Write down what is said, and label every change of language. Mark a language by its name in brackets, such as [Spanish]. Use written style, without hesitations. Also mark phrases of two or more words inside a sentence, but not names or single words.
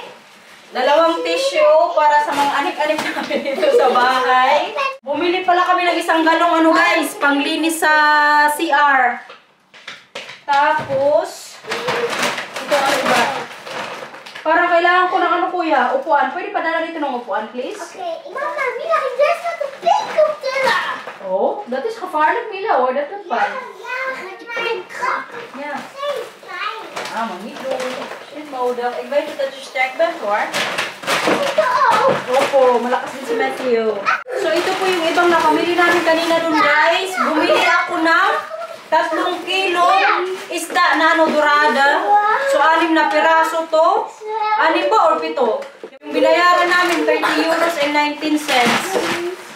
[Filipino] 2 tissue para sa mga anik-anik namin dito sa bahay. Bumili pala kami ng 1 galong guys, panglinis sa CR. Tapos, ito ba? Parang kailangan ko ng kuya, upuan. Pwede pa dala dito ng upuan, please? [English] Okay, Mama, Mila, there's not a big computer. [Dutch] Oh, dat is gevaarlijk, Mila, hoor. Dat is fijn. Ja, met mijn kop. Ja. Heel klein. Maar niet doen. Is nodig. Ik weet dat je sterk bent, hoor. [Filipino] Ito ook. Opo, malakas din si Matthew. So, ito po yung ibang napamili namin kanina dun, guys. Bumili ako ng 3 kilo isda na dorada. So, 6 na piraso to. 6 ba or 7? Yung binayaran namin, €30.19.